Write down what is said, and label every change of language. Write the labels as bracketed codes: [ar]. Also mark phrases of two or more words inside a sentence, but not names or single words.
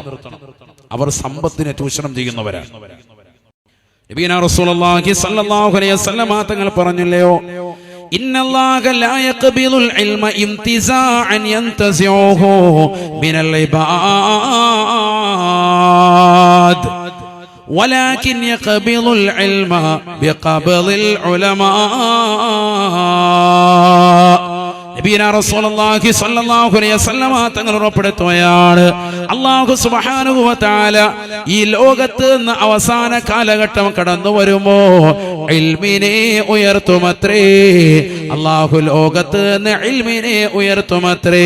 [ml] അവർ സമ്പത്തിനെ ചൂഷണം ചെയ്യുന്നവരാണ്. [ar] نبينا رسول الله صلى الله عليه وسلم [ml] തങ്ങൾ പറഞ്ഞില്ലയോ, [ar] إن الله لا يقبض العلم انتزاعا ينتزعه من العباد ولكن يقبض العلم بقبض العلماء. نبينا رسول الله صلى الله عليه وسلم [ml] തങ്ങൾ ഉറപ്പെടുത്തുകയാണ്, അല്ലാഹു [ar] سبحانه وتعالى [ml] ഈ ലോകത്ത് നിന്ന് അവസാന കാലഘട്ടം കടന്നു വരുമോ ഇൽമിനെ ഉയർത്തുമത്രേ. അല്ലാഹു ലോകത്ത് നിന്ന് ഇൽമിനെ ഉയർത്തുമത്രേ.